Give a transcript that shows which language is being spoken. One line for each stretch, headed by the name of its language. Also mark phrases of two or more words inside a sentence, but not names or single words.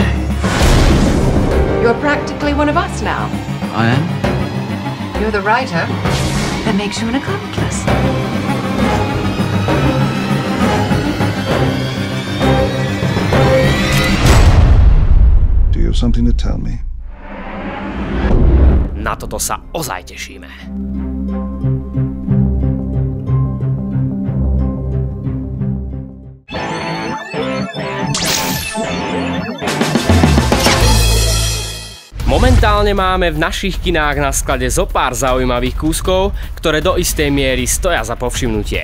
English: You're practically one of us now. I am? You're the writer. That makes you an accomplice. Do you have something to tell me?
Slovak: Na toto sa ozaj tešíme. Momentálne máme v našich kinách na sklade zopár zaujímavých kúskov, ktoré do istej miery stoja za povšimnutie.